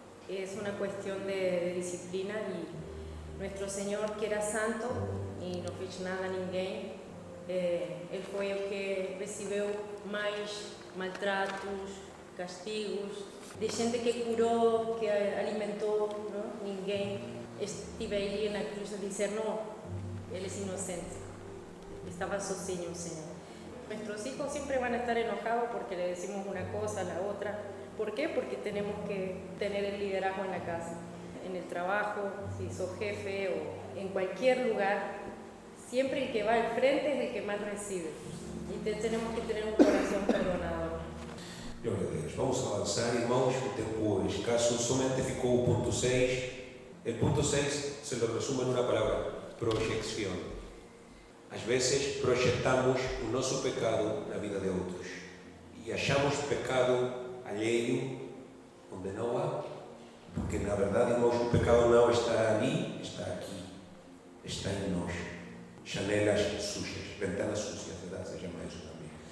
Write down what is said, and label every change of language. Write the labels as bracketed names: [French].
[Portuguese] É uma questão de disciplina e nosso Senhor, que era santo e não fez nada a ninguém, Ele foi o que recebeu mais maltratos, castigos, de gente que curou, que alimentou, não? Ninguém estive ali na cruz a dizer, não, Ele é inocente, estava sozinho o Senhor. [Spanish] Nuestros hijos siempre van a estar enojados porque le decimos una cosa a la otra. ¿Por qué? Porque tenemos que tener el liderazgo en la casa, en el trabajo, si sos jefe o en cualquier lugar. Siempre el que va al frente es el que más recibe. Y tenemos que tener un corazón perdonador. [Portuguese] Glória a Deus. Vamos avançar, irmãos, o tempo é escasso. Somente ficou o ponto 6. O ponto 6 [Spanish] se lo resume en una palabra: proyección. [Portuguese] Às vezes projetamos o nosso pecado na vida de outros e achamos pecado alheio onde não há, porque na verdade, irmãos, o pecado não está ali, está aqui, está em nós. Janelas sujas, ventanas sujas, verdade? Seja mais uma vez.